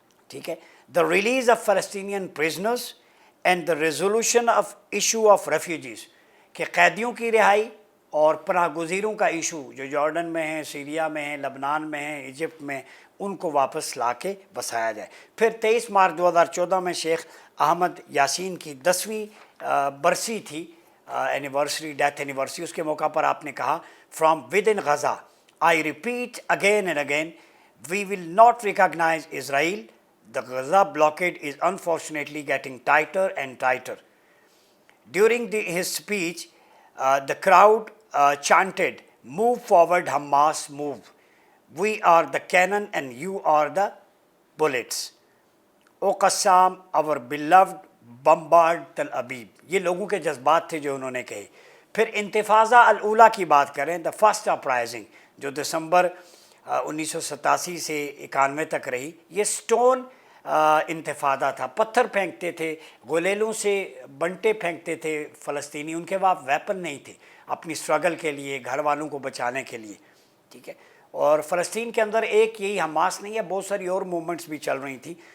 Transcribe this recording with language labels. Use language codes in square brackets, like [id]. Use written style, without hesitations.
[ur] ٹھیک ہے۔ [en] the release of Palestinian prisoners and the resolution of issue of refugees, [ur] کہ قیدیوں کی رہائی اور پناہ گزینوں کا ایشو جو جارڈن میں ہیں، سیریا میں ہیں، لبنان میں ہیں، ایجپٹ میں، ان کو واپس لا کے بسایا جائے۔ پھر 23 مارچ 2014 میں شیخ احمد یاسین کی 10ویں برسی تھی، اینیورسری، ڈیتھ اینیورسری، اس کے موقع پر آپ نے کہا [en] From within Gaza I repeat again and again we will not recognise Israel, the Gaza blockade is unfortunately getting tighter and tighter. During his speech, the crowd chanted, "Move forward, Hamas, move. We are the cannon and you are the bullets. O Qassam, our beloved, bombard Tel Aviv." [ur] یہ لوگوں کے جذبات تھے جو انہوں نے کہے۔ پھر انتفاضہ الاولیٰ کی بات کریں، [en] the first uprising، [ur] جو دسمبر 1987 سے 91 تک رہی، یہ سٹون انتفاضہ تھا، پتھر پھینکتے تھے، گولیلوں سے بنٹے پھینکتے تھے فلسطینی، ان کے پاس ویپن نہیں تھے اپنی اسٹرگل کے لیے، گھر والوں کو بچانے کے لیے، ٹھیک ہے۔ اور فلسطین کے اندر ایک یہی حماس نہیں ہے، بہت ساری اور موومنٹس بھی چل رہی تھیں،